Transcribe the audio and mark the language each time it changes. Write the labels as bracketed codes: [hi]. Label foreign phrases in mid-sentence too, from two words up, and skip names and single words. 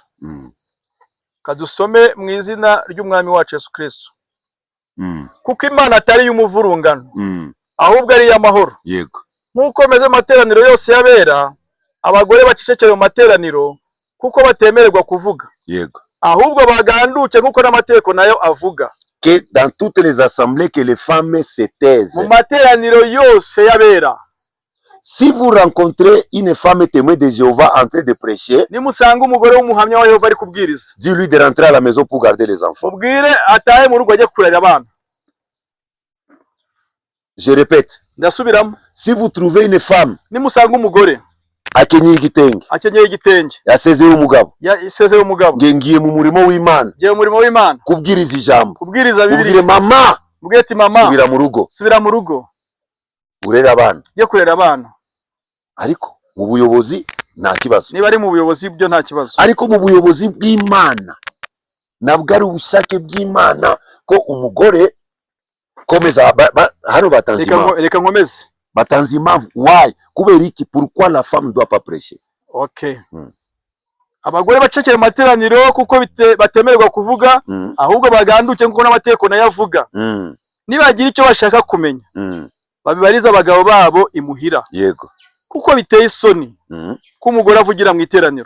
[rw] Kadusome mu izina ry'umwami wacu Yesu Kristo. kuko Imana atari y'umuvurungano ahubwo ari iy'amahoro. Yego. Nk'uko meze amateraniro yose y'abera, abagore bacecekere mu materaniro kuko batemererwa kuvuga. Yego. Ahubwo baganduke nk'uko n'amategeko nayo avuga. [fr] Que dans toutes les assemblées que les femmes se taisent. [rw] Mu materaniro yose y'abera. [fr] Si vous rencontrez une femme témoin de Jéhovah en train de prêcher, [rw] nimusanga umugore w'umuhamya wa Yehova ari kubwiriza, [fr] dis-lui de rentrer à la maison pour garder les enfants. [rw] mubwire atahe mu rugo ajye kurera abana. [fr] Je répète. [rw] Ndasubiramo. [fr] Si vous trouvez une femme, [rw] nimusanga umugore akenyeye igitenge, yasezeye umugabo, yasezeye umugabo, ngiye mu murimo w'Imana, ngiye mu murimo w'Imana, kubwiriza ijambo, kubwiriza Bibiliya, kubwire mama, mubwire mama, subira mu rugo, urera abana, ye kurera abana. Ariko mu buyobozi nta kibazo. Niba ari mu buyobozi byo nta kibazo. Ariko mu buyobozi bw'Imana nabwo ari ubushake bw'Imana ko umugore komeza hano batanze impamvu. Reka nkomeze. Batanze impamvu. Why? Kubera iki? [fr] Pourquoi la femme doit pas prêcher? [rw] Okay. Abagore bacekera materaniro kuko batemererwa kuvuga, ahubwo baganduke nkuko n'amategeko nayo avuga. Nibagira icyo bashaka kumenya, babibariza abagabo babo imuhira. Yego. Kuko biteye isoni ko umugore avugira mu iteraniro.